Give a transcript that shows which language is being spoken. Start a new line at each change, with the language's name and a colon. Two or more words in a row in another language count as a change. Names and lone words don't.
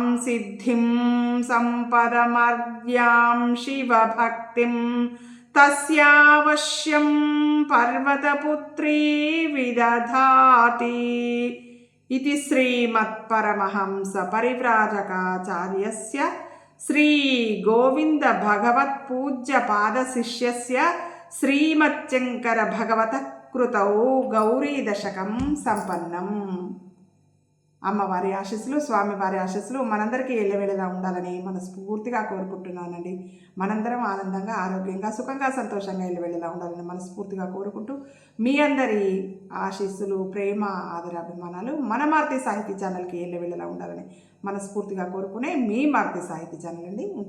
Sanskrit: सिद्धिं सम्पदमर्यां शिवभक्तिं तस्यावश्यं पर्वतपुत्री विदधाति इति श्रीमत्परमहंस परिव्राजकाचार्यस्य श्री गोविंद भगवत् पूज्य पादशिष्यस्य श्रीमच्चंकर भगवतः कृतौ गौरी दशकं సంపన్నం.
Telugu: అమ్మవారి ఆశీస్సులు, స్వామివారి ఆశీస్సులు మనందరికీ ఎల్లవేళలా ఉండాలని మనస్ఫూర్తిగా కోరుకుంటున్నానండి. మనందరం ఆనందంగా, ఆరోగ్యంగా, సుఖంగా, సంతోషంగా ఎల్లవేళలా ఉండాలని మనస్ఫూర్తిగా కోరుకుంటూ మీ అందరి ఆశీస్సులు, ప్రేమ, ఆదరాభిమానాలు మన మారుతి సాహితీ ఛానల్కి ఎల్లవేళలా ఉండాలని మనస్ఫూర్తిగా కోరుకునే మీ మారుతి సాహితీ ఛానల్ అండి.